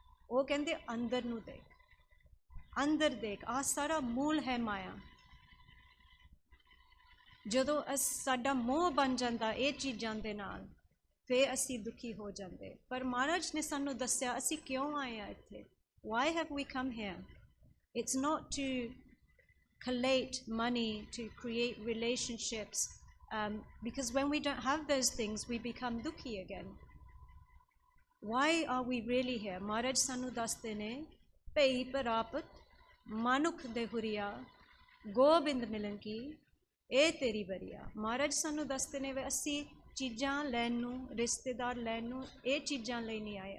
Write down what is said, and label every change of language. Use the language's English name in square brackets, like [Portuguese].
[Punjabi] ਉਹ ਕਹਿੰਦੇ ਅੰਦਰ ਨੂੰ ਦੇਖ, ਅੰਦਰ ਦੇਖ। ਆਹ ਸਾਰਾ ਮੂਲ ਹੈ ਮਾਇਆ। ਜਦੋਂ ਸਾਡਾ ਮੋਹ ਬਣ ਜਾਂਦਾ ਇਹ ਚੀਜ਼ਾਂ ਦੇ ਨਾਲ, ਫਿਰ ਅਸੀਂ ਦੁਖੀ ਹੋ ਜਾਂਦੇ। ਪਰ ਮਹਾਰਾਜ ਨੇ ਸਾਨੂੰ ਦੱਸਿਆ ਅਸੀਂ ਕਿਉਂ ਆਏ ਆ ਇੱਥੇ। [English] Why have we come here? It's not to collate money, to create relationships, because when we don't have those things, we become dukhi again. Why are we really here? [Punjabi] ਮਹਾਰਾਜ ਸਾਨੂੰ ਦੱਸਦੇ ਨੇ, ਭਈ ਪ੍ਰਾਪਤ ਮਨੁੱਖ ਦੇ ਹੁਰੀਆ, ਗੋਬਿੰਦ ਮਿਲਨ ਕੀ ਇਹ ਤੇਰੀ ਬਰੀਆ। ਮਹਾਰਾਜ ਸਾਨੂੰ ਦੱਸਦੇ ਨੇ ਵੀ ਅਸੀਂ ਚੀਜ਼ਾਂ ਲੈਣ ਨੂੰ, ਰਿਸ਼ਤੇਦਾਰ ਲੈਣ ਨੂੰ, ਇਹ ਚੀਜ਼ਾਂ ਲਈ ਨਹੀਂ ਆਏ।